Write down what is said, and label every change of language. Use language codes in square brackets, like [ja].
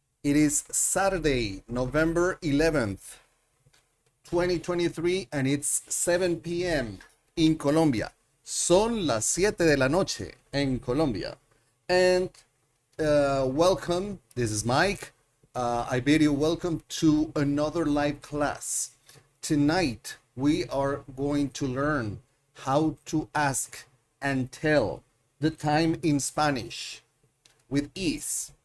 [en] It is Saturday, November 11th, 2023, and it's 7 p.m. in Colombia. [es] Son las 7 de la noche en Colombia. [en] And welcome. This is Mike. I bid you welcome to another live class. Tonight, we are going to learn how to ask and tell the time in Spanish with ease.